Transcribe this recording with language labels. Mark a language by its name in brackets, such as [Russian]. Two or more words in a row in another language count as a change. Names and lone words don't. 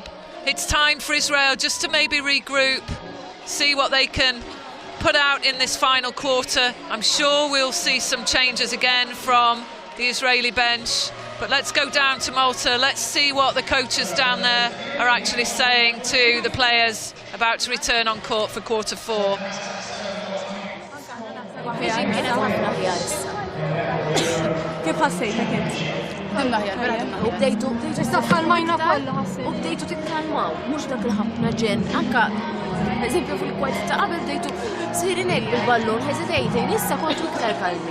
[English] It's time for Israel just to maybe regroup, see what they can put out in this final quarter. I'm sure we'll see some changes again from the Israeli bench, but let's go down to Malta. Let's see what the coaches down there are actually saying to the players about to return on court for quarter 4. [Maltese] U bdejtu titkalmaw, mux dak il-ħafna ġen, anka, eżempju fil-kwart ta' qabel bdejtu sirinelli il-ballon, hesitating, issa kontu iktar kalmi.